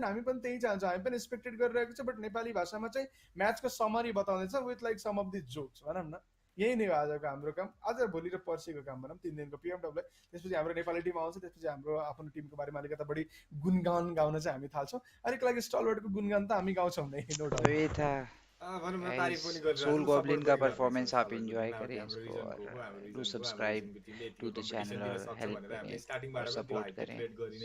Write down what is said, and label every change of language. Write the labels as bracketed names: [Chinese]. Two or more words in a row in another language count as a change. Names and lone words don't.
[Nepali] हामी पनि त्यही चाहन्छ, हामी पनि एक्सपेक्टेड गरिरहेको छ। बट नेपाली भाषामा चाहिँ म्याचको समरी बताउँदैछ [English] with like some of the jokes [Nepali] भनौँ न। यही नै हो आजको हाम्रो काम, आज भोलि र पर्सिको काम भनौँ, 3 दिनको पिएमडब्ल्यू। त्यसपछि हाम्रो नेपाली टिम आउँछ, त्यसपछि हाम्रो आफ्नो टिमको बारेमा अलिकति बढी गुणगान गाउन चाहिँ हामी थाल्छौँ। अलिक लागि स्टलवर्डको गुणगान त हामी गाउँछौँ नै, [English] no doubt. [Hindi] सोल गॉब्लिन का परफॉर्मेंस आप एंजॉय करें इसको, और [English] do subscribe to the channel [Hindi] और हेल्प करें और सपोर्ट करें।